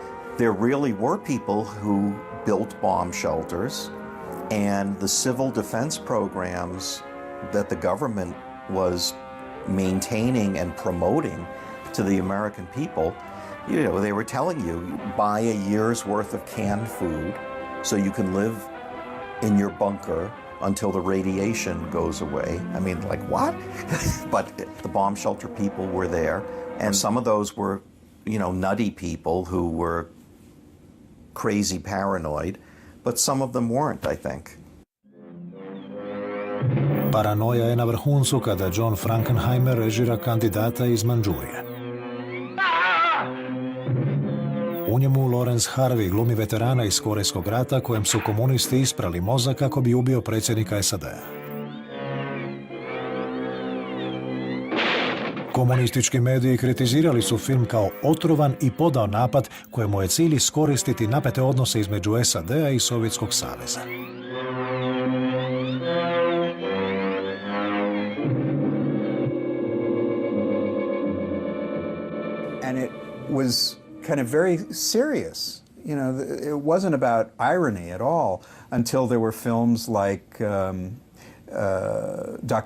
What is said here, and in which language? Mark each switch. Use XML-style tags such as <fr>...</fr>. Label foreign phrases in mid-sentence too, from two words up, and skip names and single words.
<en>There really were people who built bomb shelters, and the civil defense programs that the government was maintaining and promoting to the American people, you know, they were telling you, buy a year's worth of canned food so you can live in your bunker until the radiation goes away. I mean, like, what? But the bomb shelter people were there, and some of those were, you know, nutty people who were crazy paranoid, but some of them weren't, I think.</en> <hr>Paranoja je na vrhuncu kada John Frankenheimer režira Kandidata iz Mandžurije. U U njemu Lawrence Harvey glumi veterana iz Korejskog rata kojem su komunisti isprali mozak kako bi ubio predsjednika SAD-a. Komunistički mediji kritizirali su film kao otrovan i podao napad kojemu je cilj iskoristiti napete odnose između SAD-a i Sovjetskog saveza.</hr> <en>And it was kind of very serious. You know, it wasn't about irony at all until there were films like Dr.</en>